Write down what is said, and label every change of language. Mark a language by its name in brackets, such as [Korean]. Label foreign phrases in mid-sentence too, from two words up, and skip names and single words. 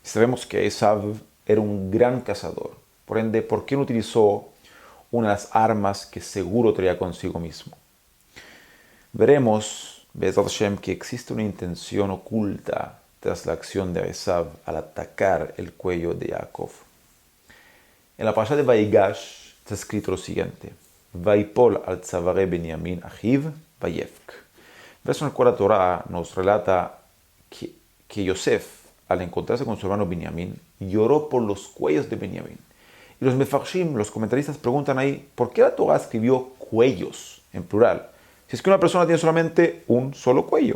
[Spanish] Sabemos que Esav era un gran cazador. Por ende, ¿por qué no utilizó una de las armas que seguro traía consigo mismo? Veremos, [Hebrew] בעזרת השם, [Spanish] que existe una intención oculta tras la acción de Esav al atacar el cuello de Jacob. En la parasha de Vaigash está escrito lo siguiente: [Hebrew] ויפל על צוארי בנימין אחיו ויבך. [Spanish] Verso en el cual la Torah nos relata que Yosef, al encontrarse con su hermano Benjamín, lloró por los cuellos de Benjamín. Y los mefarshim, los comentaristas, preguntan ahí, ¿por qué la Torah escribió cuellos en plural? Si es que una persona tiene solamente un solo cuello.